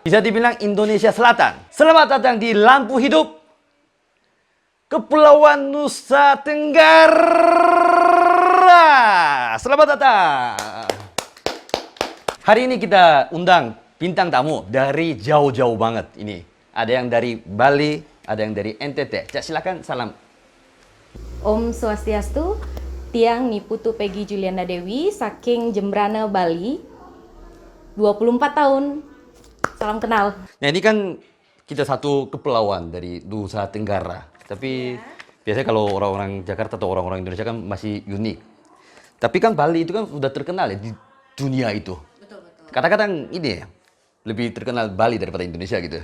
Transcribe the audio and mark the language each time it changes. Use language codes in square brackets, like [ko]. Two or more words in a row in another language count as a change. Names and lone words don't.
[id] Bisa dibilang Indonesia Selatan. Selamat datang di Lampu Hidup, Kepulauan Nusa Tenggara. Selamat datang. Hari ini kita undang bintang tamu dari jauh-jauh banget ini. Ada yang dari Bali, ada yang dari NTT. Cak, silakan salam. [ban] Om Swastiastu. Tiang ni Putu Peggy Juliana Dewi, saking Jembrana, Bali, 24 tahun. [id] Salam kenal. Nah, ini kan kita satu kepulauan dari Nusa Tenggara. Tapi biasanya kalau orang-orang Jakarta atau orang-orang Indonesia kan masih unik. Tapi kan Bali itu kan udah terkenal ya di dunia itu. Betul. Kadang-kadang ini ya, lebih terkenal Bali daripada Indonesia gitu.